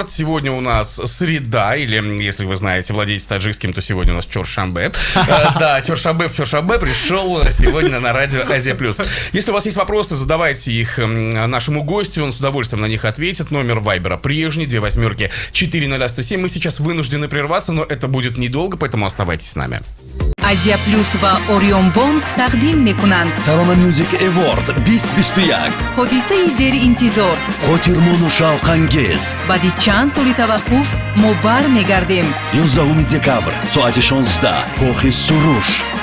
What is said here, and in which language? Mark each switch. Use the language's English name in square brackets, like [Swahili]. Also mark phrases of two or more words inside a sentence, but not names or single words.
[Russian] Сегодня у нас среда, или, если вы знаете, владеете таджикским, то сегодня у нас Чоршанбе. Да, Чоршанбе в Чоршанбе пришел сегодня на радио Азия Плюс. Если у вас есть вопросы, задавайте их нашему гостю, он с удовольствием на них ответит. Номер вайбера прежний, 28 40107. Мы сейчас вынуждены прерваться, но это будет недолго, поэтому оставайтесь с нами. [Tajik] Азия Плюс ва Орион Бонг тақдим мекунанд. Tarona Music Award 2021. ҳодисаи деринтизор. Хотирмону шавқангез. баъди чанд соли таваққуф мо бармегардем. 11 декабр соати 16 Кохи Суруш.